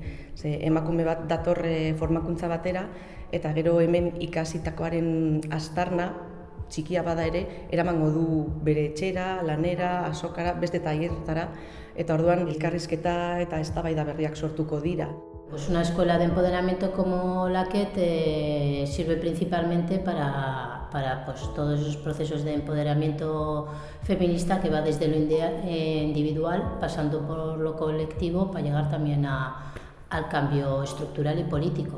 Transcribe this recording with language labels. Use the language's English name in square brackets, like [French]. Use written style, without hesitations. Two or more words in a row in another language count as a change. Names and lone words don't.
[Basque] Emakume bat dator formakuntza batera, eta gero hemen ikasitakoaren aztarna, txikia bada ere, eramango du bere etxera, lanera, azokara, beste tailerretara, eta orduan elkarrizketa eta eztabaida berriak sortuko dira. [Spanish] Pues una escuela de empoderamiento como Laket sirve principalmente para todos esos procesos de empoderamiento feminista que va desde lo individual, pasando por lo colectivo, para llegar también al cambio estructural y político.